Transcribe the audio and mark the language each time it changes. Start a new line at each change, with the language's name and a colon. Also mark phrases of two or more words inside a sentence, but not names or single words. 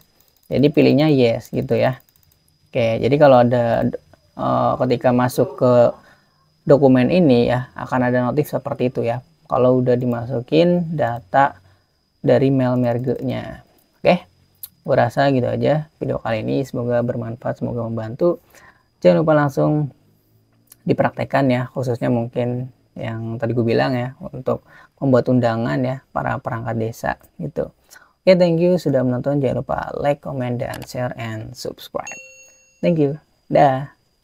Indonesian: Jadi pilihnya yes gitu ya. Oke, jadi kalau ada ketika masuk ke dokumen ini ya, akan ada notif seperti itu ya, kalau udah dimasukin data dari
English: mail merge-nya.
Indonesian: Oke, gue rasa gitu aja video kali ini, semoga bermanfaat, semoga membantu. Jangan lupa langsung dipraktekkan ya, khususnya mungkin yang tadi gue bilang ya, untuk membuat undangan ya para perangkat desa gitu. Oke,
English: thank you
Indonesian: sudah menonton. Jangan lupa like, comment, dan share,
English: and subscribe. Thank you.
Indonesian: Dah.